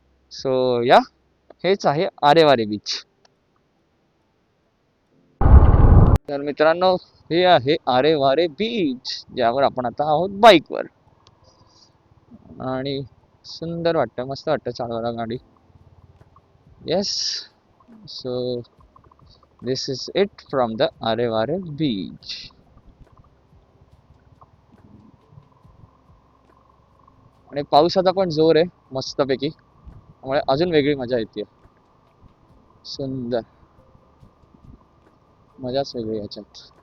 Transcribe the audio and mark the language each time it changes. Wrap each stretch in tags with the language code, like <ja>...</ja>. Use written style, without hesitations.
<mr>So या हेच आहे आरेवारे बीच. तर मित्रांनो, हे आहे आरे वारे बीच, ज्यावर आपण आता आहोत बाईकवर. आणि सुंदर वाटतं, मस्त वाटतं चालवायला गाडी.</mr> <en>Yes. So this is it from the Aare Ware beach.</en> <mr>आणि पावसाचा पण जोर आहे मस्तपैकी, त्यामुळे अजून वेगळी मजा येते. सुंदर, मजाच वेगळी याच्यात.</mr>